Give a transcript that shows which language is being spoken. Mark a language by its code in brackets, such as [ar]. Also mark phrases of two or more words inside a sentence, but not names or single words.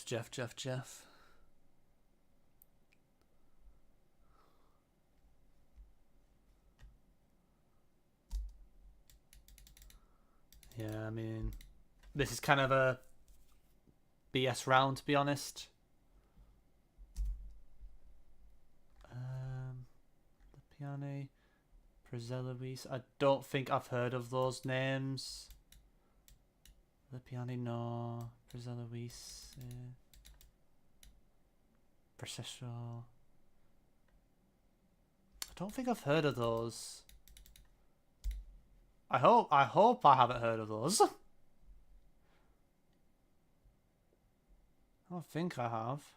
[en] Yeah, I mean, this is kind of a BS round, to be honest. Lepiane, Prezelovis. I don't think I've heard of those names. Lepiane, no. Prezelovis. Processual. I don't think I've heard of those. I hope I haven't heard of those. I don't think I have.